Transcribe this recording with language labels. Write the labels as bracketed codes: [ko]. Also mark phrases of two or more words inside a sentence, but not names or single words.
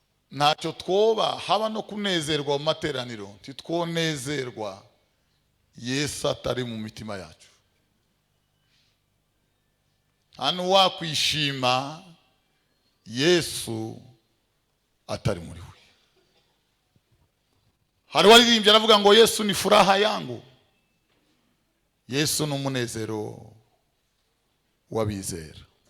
[rn] Ntacyo twoba, haba no kunezerwa mu materaniro, ntitwonezerwa Yesu atari mu mitima yacu. Nta n'uwakwishima Yesu atari muri we. Hari uwaririmbye aravuga ngo, [sw] "Yesu ni furaha yangu." [rn] Yesu ni umunezero w'abizera.